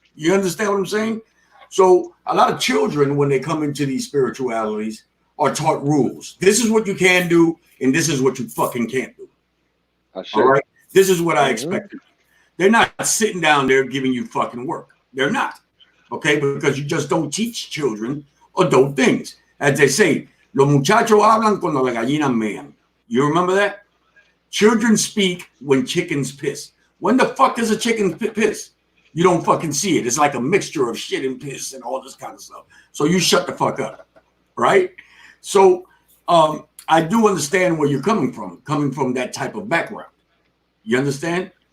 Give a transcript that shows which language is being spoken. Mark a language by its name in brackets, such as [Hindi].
[English] You understand what I'm saying? So a lot of children, when they come into these spiritualities, are taught rules. This is what you can do, and this is what you fucking can't do. All right? This is what I expected. They're not sitting down there giving you fucking work. They're not. Okay? Because you just don't teach children adult things. As they say, [Spanish] los muchachos hablan cuando la gallina mean. [English] You remember that? Children speak when chickens piss. When the fuck does a chicken piss? You don't fucking see it. It's like a mixture of shit and piss and all this kind of stuff. So you shut the fuck up. Right? So I do understand where you're coming from that type of background. You understand?